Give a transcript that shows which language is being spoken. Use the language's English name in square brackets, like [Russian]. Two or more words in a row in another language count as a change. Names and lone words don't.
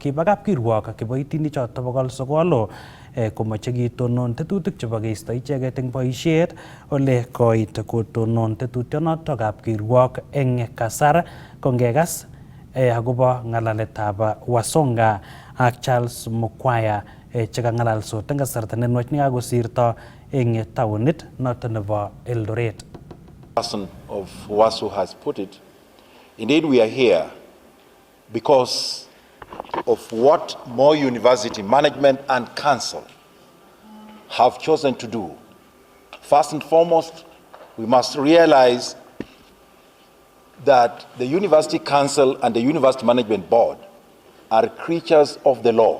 [Kalenjin] Kiba kapkirwok kiboitinik choto 900 komoche kitonon tetutik chebo keisto icheket eng boisiet ole koit kotonon tetutionotok kapkirwok eng kasar. Kongekas akobo ng'alaletab Wasonga ak Charles Mukwaya chekang'alalsot eng kasarta nenwach nekakosirto eng taonit noton nebo Eldoret. [English] Person of WASU has put it, indeed we are here because of what Moi University Management and Council have chosen to do. First and foremost, we must realize that the University Council and the University Management Board are creatures of the law.